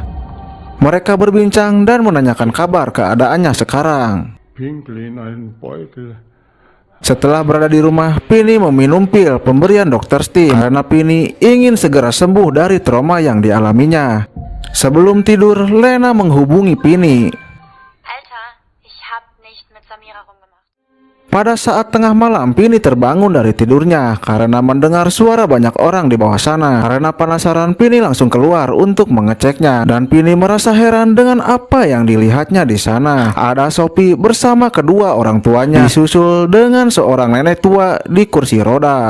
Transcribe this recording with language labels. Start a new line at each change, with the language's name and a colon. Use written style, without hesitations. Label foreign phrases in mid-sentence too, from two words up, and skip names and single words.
Indonesian: Mereka berbincang dan menanyakan kabar keadaannya sekarang. Setelah berada di rumah, Pini meminum pil pemberian Dr. Steam karena Pini ingin segera sembuh dari trauma yang dialaminya. Sebelum tidur, Lena menghubungi Pini.
German: Alter, ich hab nicht mit Samira rumgemacht.
Indonesian: Pada saat tengah malam, Pini terbangun dari tidurnya karena mendengar suara banyak orang di bawah sana. Karena penasaran, Pini langsung keluar untuk mengeceknya dan Pini merasa heran dengan apa yang dilihatnya di sana. Ada Sophie bersama kedua orang tuanya, disusul dengan seorang nenek tua di kursi roda.